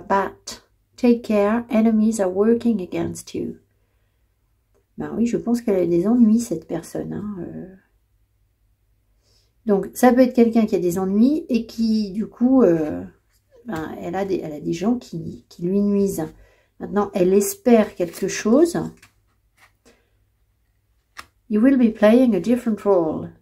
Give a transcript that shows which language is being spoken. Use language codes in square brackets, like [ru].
[en] But, take care, enemies are working against you. [fr] Ben oui, je pense qu'elle a des ennuis, cette personne. Hein. Donc, ça peut être quelqu'un qui a des ennuis et qui, du coup, elle a des gens qui lui nuisent. Maintenant, elle espère quelque chose. [en] You will be playing a different role.